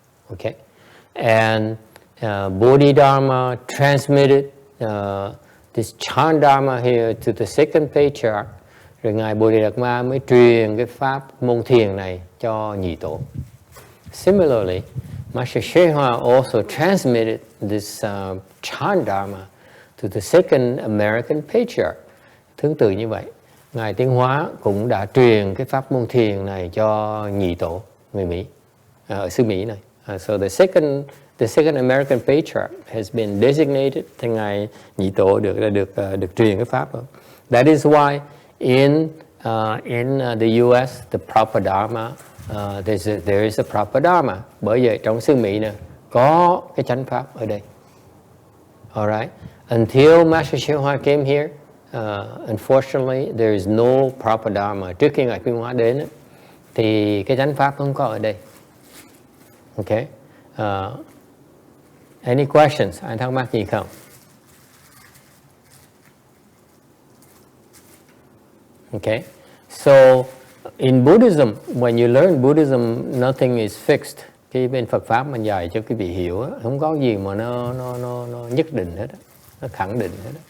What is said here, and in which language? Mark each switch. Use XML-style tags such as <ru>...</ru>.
<en>Okay, and Bodhidharma transmitted this Chan Dharma here to the second patriarch.</en> <vi>Rồi ngài Bodhidharma mới truyền cái pháp môn thiền này cho nhị tổ.</vi> <en>Similarly, Master Shen Hóa also transmitted this Chan Dharma to the second American patriarch.</en> <vi>Tương tự như vậy, ngài Tiên Hóa cũng đã truyền cái pháp môn thiền này cho nhị tổ người Mỹ ở xứ Mỹ này.</vi> <en>So the second American patriarch has been designated,</en> <vi>thì ngài nhị tổ được truyền cái pháp đó.</vi> <en>That is why in the US the proper Dharma, there is a proper Dharma.</en> <vi>Bởi vậy trong xứ Mỹ này có cái chánh pháp ở đây.</vi> <en>Alright. Until Master Shen Hóa came here, unfortunately there is no proper Dharma.</en> <vi>Trước khi ngài Tiên Hóa đến thì cái chánh pháp không có ở đây.</vi> <en>Okay. Any questions?</en> <vi>Ai thắc mắc gì không?</vi> <en>Okay. So in Buddhism, when you learn Buddhism, nothing is fixed.</en> <vi>Khi bên Phật pháp mình dạy cho quý vị hiểu, không có gì mà nó nhất định hết, nó khẳng định hết.</vi>